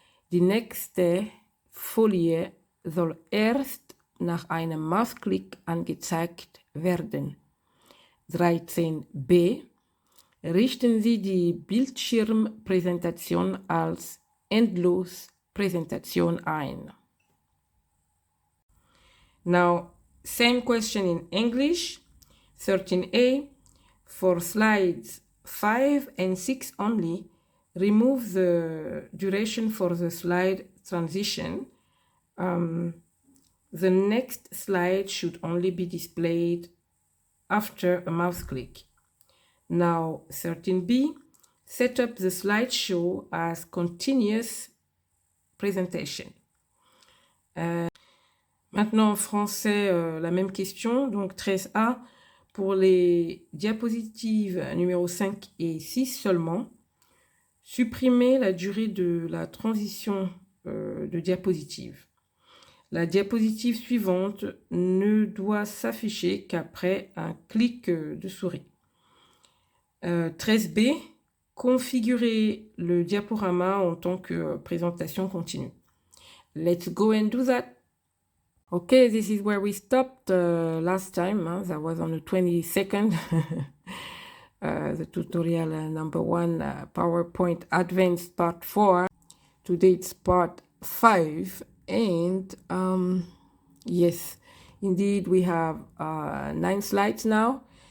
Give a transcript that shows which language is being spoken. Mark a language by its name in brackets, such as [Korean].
[German] Die nächste Folie soll erst nach einem Mausklick angezeigt werden. 13b. Richten Sie die Bildschirmpräsentation als Endlospräsentation ein. [English] Now, same question in English. 13a. For slides 5 and 6 only, remove the duration for the slide transition. The next slide should only be displayed after a mouse click. Now, 13b, set up the slideshow as continuous presentation. [French] Maintenant en français, la même question, donc 13a, pour les diapositives numéro 5 et 6 seulement, supprimer la durée de la transition de diapositive. La diapositive suivante ne doit s'afficher qu'après un clic de souris. 13b, configurer le diaporama en tant que présentation continue. [English] Let's go and do that. Okay, this is where we stopped last time. That was on the 22nd. The tutorial number 1, PowerPoint Advanced Part 4. Today it's Part 5. And yes, indeed, we have 9 slides now.